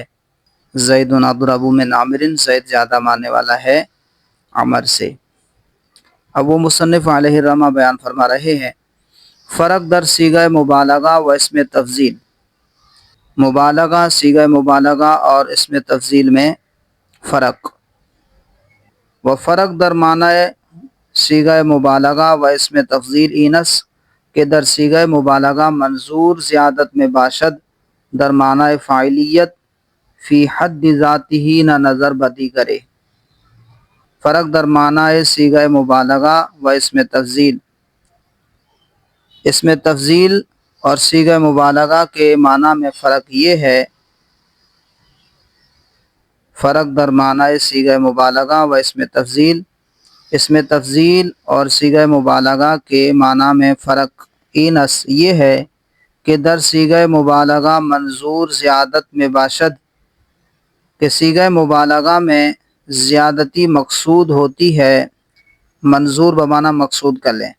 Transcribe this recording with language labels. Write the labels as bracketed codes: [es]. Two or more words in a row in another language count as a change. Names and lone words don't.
[ar] زید اضرب من عامر، [ur] زید زیادہ مارنے والا ہے عمر سے۔ اب وہ مصنف علیہ الرحمہ بیان فرما رہے ہیں، [fa] فرق در صیغہ مبالغہ و اسم تفضیل، [ur] مبالغہ، صیغہ مبالغہ اور اسم تفضیل میں فرق۔ [fa] و فرق در معنی صیغہ مبالغہ و اسم تفضیل اینس کہ در صیغہ مبالغہ منظور زیادت میں باشد در معنی فاعلیت فی حد ذاتہ نہ نظر بدی کرے۔ فرق در معنی صیغہ مبالغہ و اسم تفضیل، [ur] اسم تفضیل اور صیغہ مبالغہ کے معنی میں فرق یہ ہے، [fa] فرق در معنی صیغہ مبالغہ و اسم تفضیل، [ur] اسم تفضیل اور صیغہ مبالغہ کے معنی میں فرق اینس یہ ہے کہ [fa] در صیغہ مبالغہ منظور زیادت میں باشد، [ur] کہ صیغہ مبالغہ میں زیادتی مقصود ہوتی ہے، منظور بمعنی مقصود کر لیں۔